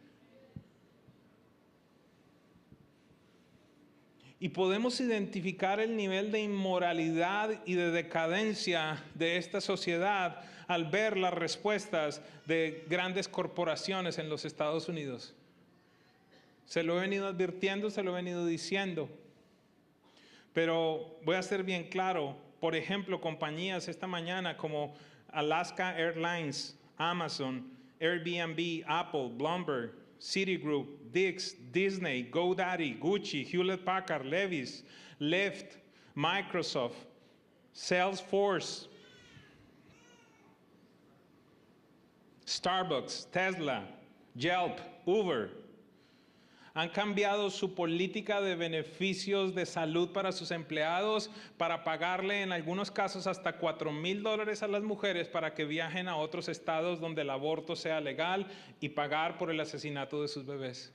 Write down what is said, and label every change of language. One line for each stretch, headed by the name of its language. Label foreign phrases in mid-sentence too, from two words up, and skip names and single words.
Spanish: Y podemos identificar el nivel de inmoralidad y de decadencia de esta sociedad al ver las respuestas de grandes corporaciones en los Estados Unidos. Se lo he venido advirtiendo, se lo he venido diciendo. Pero voy a ser bien claro. Por ejemplo, compañías esta mañana como Alaska Airlines, Amazon, Airbnb, Apple, Bloomberg, Citigroup, Dix, Disney, GoDaddy, Gucci, Hewlett Packard, Levi's, Lyft, Microsoft, Salesforce, Starbucks, Tesla, Yelp, Uber, han cambiado su política de beneficios de salud para sus empleados para pagarle en algunos casos hasta $4,000 a las mujeres para que viajen a otros estados donde el aborto sea legal y pagar por el asesinato de sus bebés.